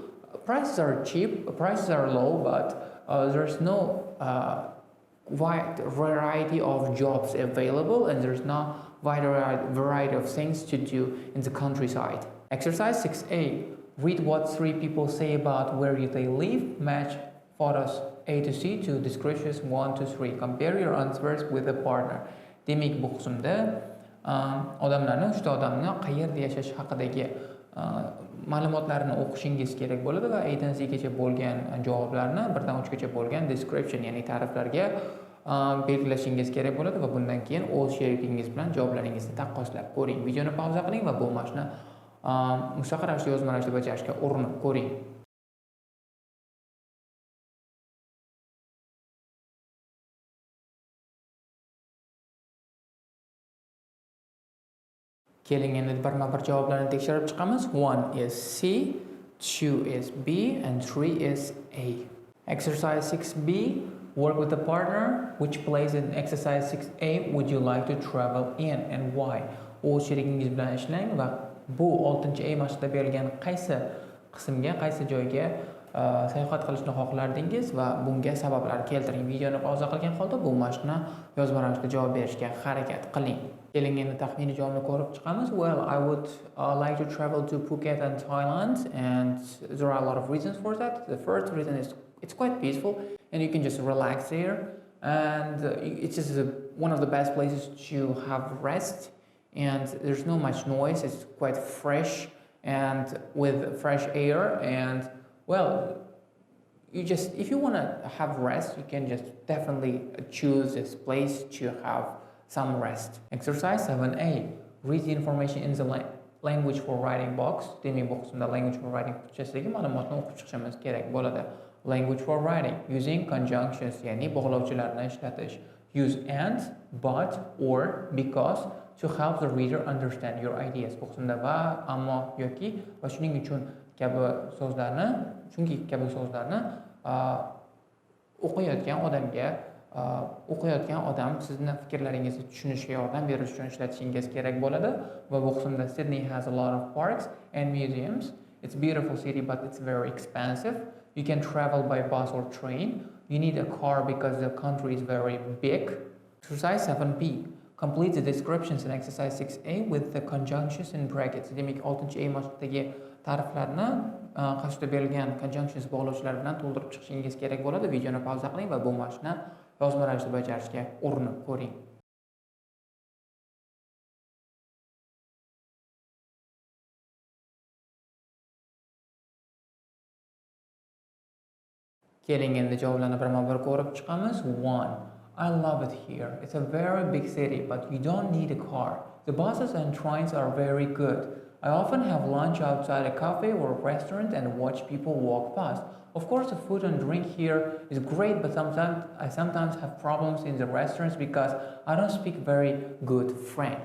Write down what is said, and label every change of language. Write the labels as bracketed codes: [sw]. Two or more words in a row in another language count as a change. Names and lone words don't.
[en] Prices are cheap, prices are low, but there's no wide variety of jobs available, and there's no wide variety of things to do in the countryside. Exercise 6A. Read what three people say about where they live. Match photos A to C to descriptions 1 to 3. Compare your answers with a partner. [uz] Demek bu qismda odamlarni, uchta odamni qayerda yashash haqidagi ma'lumotlarni o'qishingiz kerak bo'ladi va A dan Zgacha bo'lgan javoblarni 1 dan 3 gacha bo'lgan description, ya'ni ta'riflarga belgilashingiz kerak bo'ladi va bundan keyin o'z sherigingiz bilan javoblaringizni taqqoslab ko'ring. Videoni pauza qiling va bu mashqni mustaqil ravishda yozma ravishda bajarishga urinib ko'ring. Keling endi birma-bir javoblarni tekshirib chiqamiz. [en] 1 is C, 2 is B, and 3 is A. Exercise 6B. Work with a partner. Which place in exercise 6A would you like to travel in and why? [uz] O'z sherigingiz bilan ishlang va bu 6A mashqda berilgan qaysi qismga, qaysi joyga sayohat qilishni xohlardingiz va bunga sabablar keltiring. Videoni pauza qilgan holda bu mashqni yozma ravishda javob berishga harakat qiling. Keling endi taxminiy javobni ko'rib chiqamiz. [en] Well, I would like to travel to Phuket and Thailand, and there are a lot of reasons for that. The first reason is it's quite peaceful and you can just relax there, and it's just one of the best places to have rest, and there's no much noise. It's quite fresh and with fresh air, and well, if you want to have rest, you can just definitely choose this place to have some rest. Exercise 7A. Read the information in the language for writing box. [uz] Demek bu qismda [en] language for writing [uz] qismidagi ma'lumotni o'qib chiqishimiz kerak bo'ladi. [en] Language for writing. Using conjunctions, [uz] ya'ni bog'lovchilarni ishlatish. [en] Use and, but, or, because to help the reader understand your ideas. [uz] Bu qismda va, ammo, yoki va shuning uchun kabi so'zlarni o'qiyotgan odam sizni fikrlaringizni tushunishga yordam berish uchun ishlatishingiz kerak bo'ladi. Va bu qismda [en] Sydney has a lot of parks and museums. It's a beautiful city, but it's very expensive. You can travel by bus or train. You need a car because the country is very big. Exercise 7B. Complete the descriptions in exercise 6A with the conjunctions in brackets. [uz] Demek 6A mashqdagi ta'riflarni qarshida berilgan conjunctions bog'lovchilar bilan to'ldirib chiqishingiz kerak bo'ladi. Videoni pauza qiling va bu mashqni yozma ravishda bajarishga urinib ko'ring. Keling endi javoblarni birma-bir ko'rib chiqamiz. [en] 1. I love it here. It's a very big city, but you don't need a car. The buses and trains are very good. I often have lunch outside a cafe or restaurant and watch people walk past. Of course, the food and drink here is great, but I sometimes have problems in the restaurants because I don't speak very good French.